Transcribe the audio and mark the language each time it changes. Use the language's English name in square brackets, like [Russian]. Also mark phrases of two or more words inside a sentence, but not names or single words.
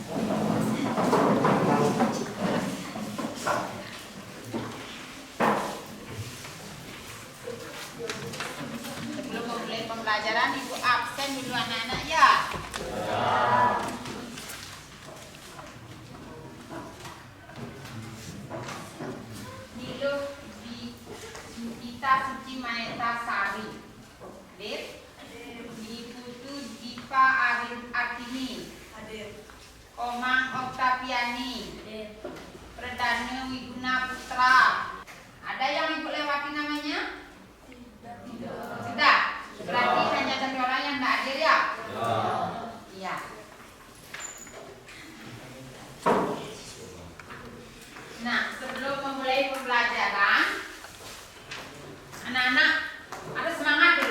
[Indonesian] Sebelum memulai pembelajaran, Ibu absen dulu anak-anak ya. Niluh Kita Suci Maeta Sari. Hadir. Iputu Dipa Artini. Hadir. Komang Oktaviani. Hadir. Perdana Wiguna Putra. Ada yang Ibu lewati namanya? Sudah. Berarti hanya satu orang yang tidak hadir ya? Iya. Nah, sebelum memulai pembelajaran, anak-anak harus semangat dulu.